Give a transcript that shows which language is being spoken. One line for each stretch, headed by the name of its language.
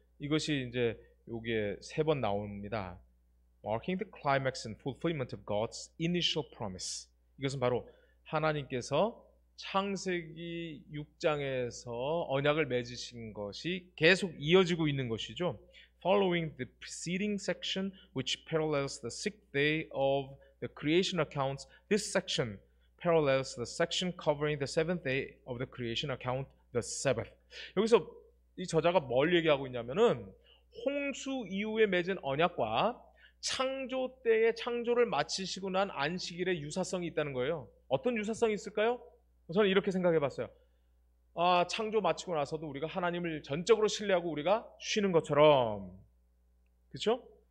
Korean: 이것이 이제 여기에 3번 나옵니다.
English: Marking the climax and fulfillment of God's initial promise.
Korean: 이것은 바로 하나님께서 창세기 6장에서 언약을 맺으신 것이 계속 이어지고 있는 것이죠.
English: Following the preceding section which parallels the 6th day of the creation accounts, this section parallels the section covering the 7th day of the creation account, the Sabbath.
Korean: 여기서 이 저자가 뭘 얘기하고 있냐면은 홍수 이후에 맺은 언약과 창조 때의 창조를 마치시고 난 안식일의 유사성이 있다는 거예요. 어떤 유사성이 있을까요? 저는 이렇게 생각해 봤어요. 창조 마치고 나서도 우리가 하나님을 전적으로 신뢰하고 우리가 쉬는 것처럼, 그렇죠?